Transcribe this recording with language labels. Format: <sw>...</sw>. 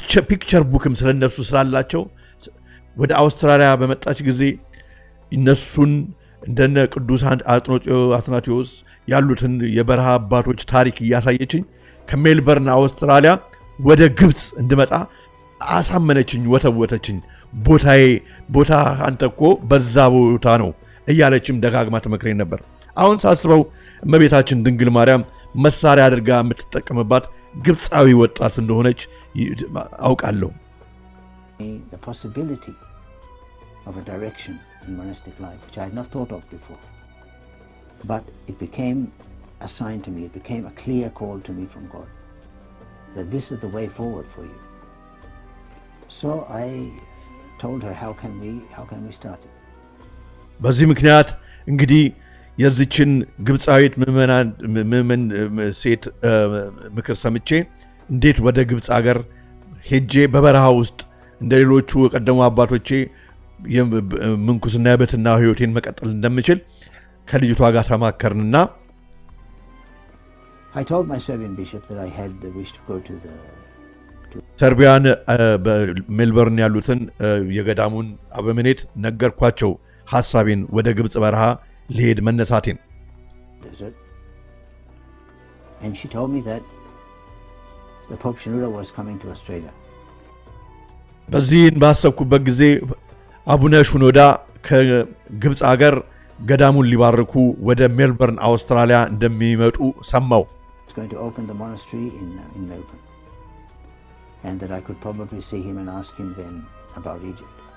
<am>ፒክቸር ቡክም ስለነሱ ስላላቸው ወደ አውስትራሊያ በመጣች ጊዜ እነሱን እንደነ ቅዱስ አትናቴዎስ ያሉትን የበረሃ አባቶች ታሪክ እያሳየችኝ ከሜልበርን አውስትራሊያ ወደ ግብጽ እንድመጣ አሳመነችኝ፣ ወተወተችኝ። ቦታ አንተ እኮ በዛ ቦታ ነው እያለችም ደጋግማ ትመክረኝ ነበር። አሁን ሳስበው እመቤታችን ድንግል ማርያም መሳሪያ አድርጋ የምትጠቀምባት ግብጻዊ ወጣት እንደሆነች አውቃለሁ።</am> <en>The possibility of a direction in monastic life which I had not thought of before, but it became a sign to me, it became a clear call to me from God that this is the way forward for you. So I told her, how can we start it?</en> <am>በዚህ ምክንያት እንግዲህ የዚችን ግብጻዊት ምዕመን ሴት ምክር ሰምቼ እንዴት ወደ ግብጽ ሀገር ሄጄ በበረሃ ውስጥ እንደሌሎቹ ቀደሙ አባቶቼ የምንኩስና የበትና ህይወቴን መቀጠል እንደምችል ከልጅቷ ጋር ተማከርንና</am> <en>I told my Serbian bishop that I had the wish to go to the</en> <am>ሰርቢያን በሜልበርን ያሉትን የገዳሙን አበምኔት ነገርኳቸው ሐሳቤን ወደ ግብጽ በረሃ ልሄድ መነሳቴን።</am> <en>And she told me that the Pope Shenouda was coming to Australia.</en> <am>በዚህን ባሰብኩበት ጊዜ አቡነ ሽኖዳ ከግብጽ ሀገር ገዳሙን ሊባርኩ ወደ ሜልበርን አውስትራሊያ እንደሚመጡ ሰማው።</am> <en>He was going to open the monastery in Melbourne, and that I could probably see him and ask him then about Egypt.</en>